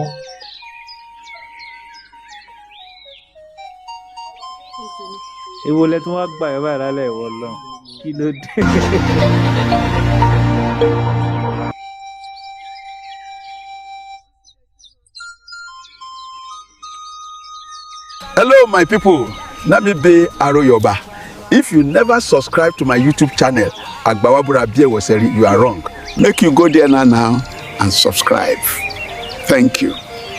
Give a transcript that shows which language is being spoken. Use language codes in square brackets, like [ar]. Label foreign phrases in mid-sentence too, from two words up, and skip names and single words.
[yo] Èwo lẹ tún wá gbà ẹ báyìí lálẹ́ ìwọ lọ. Kí ló dé? [en] Hello, my people. Let me be Yoruba. If you never subscribe to my YouTube channel, AGBAWABURA BIEWOSERI, you are wrong. Make you go there now and subscribe. Thank you.